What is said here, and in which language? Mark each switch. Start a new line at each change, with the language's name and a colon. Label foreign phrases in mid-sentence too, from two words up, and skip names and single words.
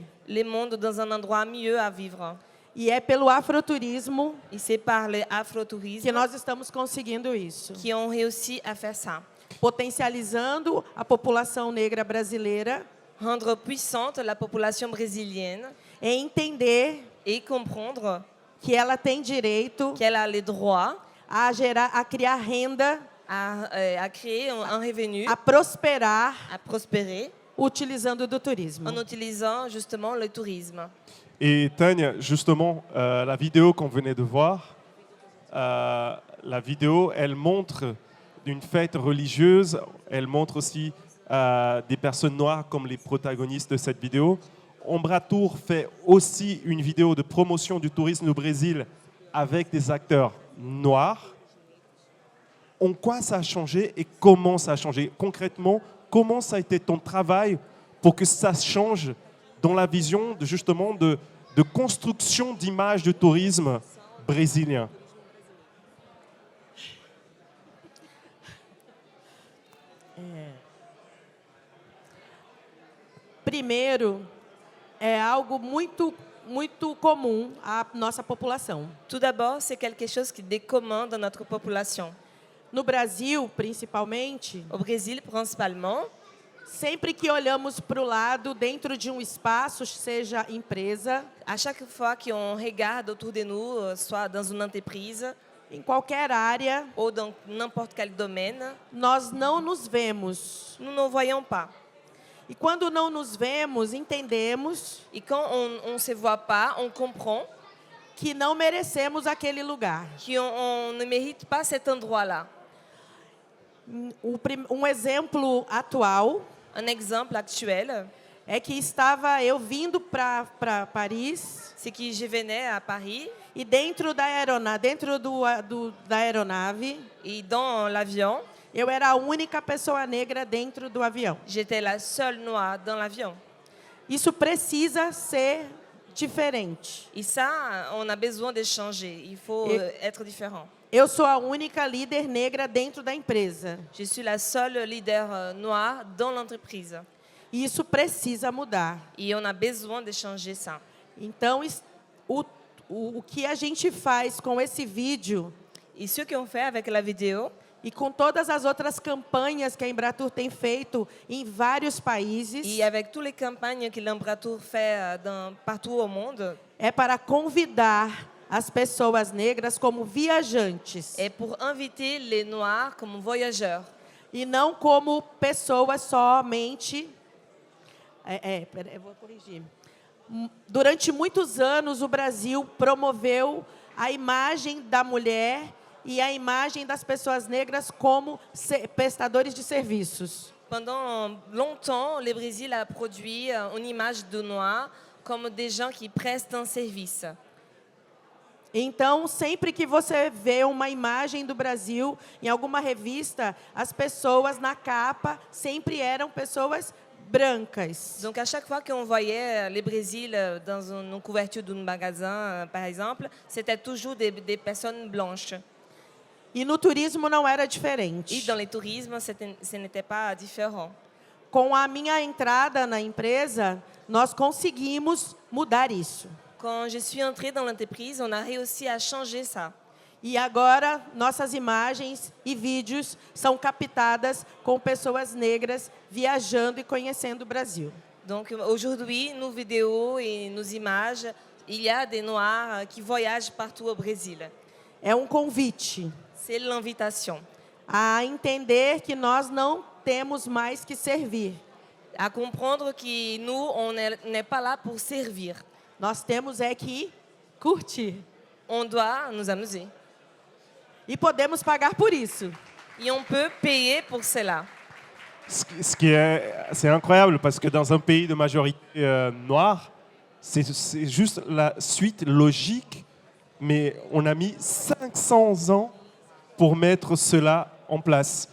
French: le monde dans un endroit mieux à vivre.
Portuguese: E é pelo afroturismo
French: Et c'est par le que afrotourisme
Portuguese: nós estamos conseguindo isso.
French: qui ont réussi à faire ça.
Portuguese: Potencializando a população negra brasileira
French: Rendre puissante la population brésilienne
Portuguese: e entender
French: et comprendre
Portuguese: que ela tem direito
French: qu'elle a le droit
Portuguese: a criar renda,
French: à créer un revenu,
Portuguese: a prosperar
French: à prospérer
Portuguese: utilizando do turismo.
French: en utilisant justement le tourisme. Et Tania, justement, la vidéo qu'on venait de voir, la vidéo, elle montre une fête religieuse, elle montre aussi des personnes noires comme les protagonistes de cette vidéo. Ombratour fait aussi une vidéo de promotion du tourisme au Brésil avec des acteurs noirs. En quoi ça a changé et comment ça a changé? Concrètement, comment ça a été ton travail pour que ça change dans la vision de, justement de construction d'images du tourisme brésilien?
Portuguese: Primeiro, é algo muito comum à nossa população.
French: Tout d'abord, c'est quelque chose qui est commun dans notre population.
Portuguese: No Brasil, principalmente,
French: Au Brésil, principalement,
Portuguese: sempre que olhamos para o lado, dentro de um espaço, seja empresa,
French: à chaque fois qu'on regarde autour de nous, soit dans une entreprise
Portuguese: em qualquer área,
French: ou dans n'importe quel domaine,
Portuguese: nós não nos vemos.
French: nous ne voyons pas.
Portuguese: E quando não nos vemos, entendemos
French: Et quand on ne se voit pas, on comprend
Portuguese: que não merecemos aquele lugar.
French: qu'on ne mérite pas cet endroit-là.
Portuguese: Exemplo atual
French: Un exemple actuel,
Portuguese: é que estava eu vindo para Paris
French: c'est que je venais à Paris
Portuguese: e dentro da aeronave,
French: et dans l'avion,
Portuguese: eu era a única pessoa negra dentro do avião.
French: j'étais la seule noire dans l'avion.
Portuguese: Isso precisa ser diferente.
French: Et ça, on a besoin de changer. Il faut Et- être différent.
Portuguese: Eu sou a única líder negra dentro da empresa.
French: Je suis la seule leader noire dans l'entreprise.
Portuguese: E isso precisa mudar.
French: Et on a besoin de changer ça.
Portuguese: Então, o que a gente faz com esse vídeo
French: Et ce qu'on fait avec la vidéo,
Portuguese: e com todas as outras campanhas que a Embratur tem feito em vários países,
French: et avec toutes les campagnes que l'Embratur fait partout au monde,
Portuguese: é para convidar as pessoas negras como viajantes
French: est pour inviter les noirs comme voyageurs.
Portuguese: e não como pessoas somente. Eu vou corrigir. Durante muitos anos, o Brasil promoveu a imagem da mulher e a imagem das pessoas negras como prestadores de serviços.
French: Pendant longtemps, le Brésil a produit une image de noirs comme des gens qui prestent un service.
Portuguese: Então, sempre que você vê uma imagem do Brasil em alguma revista, as pessoas na capa sempre eram pessoas brancas.
French: Donc à chaque fois qu'on voyait le Brésil dans une couverture d'un magasin, par exemple, c'était toujours des personnes blanches.
Portuguese: E no turismo não era
French: Et
Portuguese: diferente.
French: dans le tourisme, ce n'était pas différent.
Portuguese: Com a minha entrada na empresa, nós conseguimos mudar isso.
French: Quand je suis entrée dans l'entreprise, on a réussi à changer ça.
Portuguese: E agora, nossas imagens e vídeos são captadas com pessoas negras viajando e conhecendo o Brasil.
French: Donc aujourd'hui, nos vidéos et nos images, il y a des noirs qui voyagent partout au Brésil.
Portuguese: É um convite
French: C'est l'invitation
Portuguese: a entender que nós não temos mais que servir.
French: à comprendre que nous, on n'est pas là pour servir.
Portuguese: Nós temos é que curtir.
French: On doit nous amuser.
Portuguese: E podemos pagar por isso.
French: Et on peut payer pour cela. C'est incroyable parce que dans un pays de majorité noire, c'est juste la suite logique, mais on a mis 500 ans pour mettre cela en place.